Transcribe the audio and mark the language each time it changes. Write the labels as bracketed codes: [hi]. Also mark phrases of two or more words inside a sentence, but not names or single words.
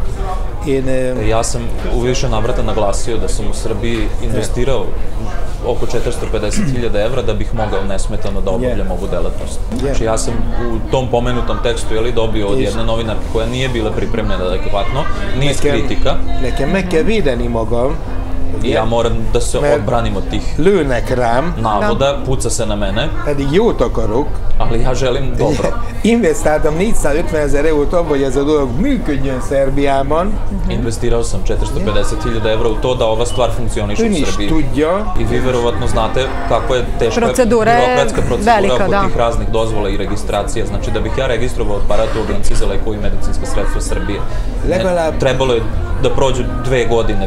[sr] ja sam u više navrata naglasio da sam u Srbiji investirao oko 450.000 evra da bih mogao nesmetano da obavljam ovu delatnost. Znači, ja sam u tom pomenutom tekstu dobio od jedne novinarke koja nije bila pripremljena adekvatno, niz kritika. [hu] Nekem meg kell védeni magam. [sr] I ja moram da se odbranim od tih navoda, puca se na mene. [hu] Pedig jót akarok. [sr] Ali ja želim dobro. [hu] Investáltam 450.000 eurót abba, hogy ez a dolog működjön Szerbiában. [sr] Investirao sam 450.000 evra u to da ova stvar funkcioniše u Srbiji. I vi verovatno znate kako je teška birokratska procedura oko tih raznih dozvola i registracija. Znači, da bih ja registrovao aparat u Agenciji za lekove i medicinska sredstva Srbije, trebalo je da prođu 2 godine.